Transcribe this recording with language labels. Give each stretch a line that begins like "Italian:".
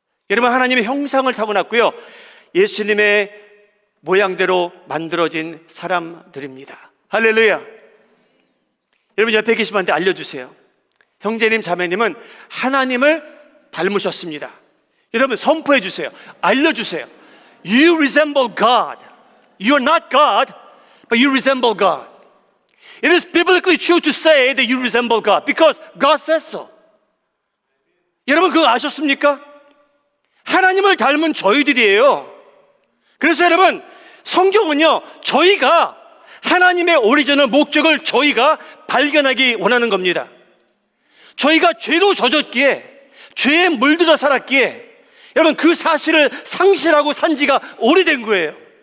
Korean: 여러분 하나님의 형상을 타고났고요, 예수님의 모양대로 만들어진 사람들입니다. 할렐루야. 여러분 옆에 계신 분한테 알려주세요. 형제님 자매님은 하나님을 닮으셨습니다. 여러분 선포해 주세요. 알려주세요.
English: You resemble God. You are not God, but you resemble God. It is biblically true to say that you resemble God because God says so.
Korean: 여러분 그거 아셨습니까? 하나님을 닮은 저희들이에요. 그래서 여러분 성경은요 저희가 하나님의 오리지널 목적을 저희가 발견하기 원하는 겁니다. 저희가 죄로 젖었기에, 죄에 물들어 살았기에 여러분 그 사실을 상실하고 산 지가 오래된 거예요.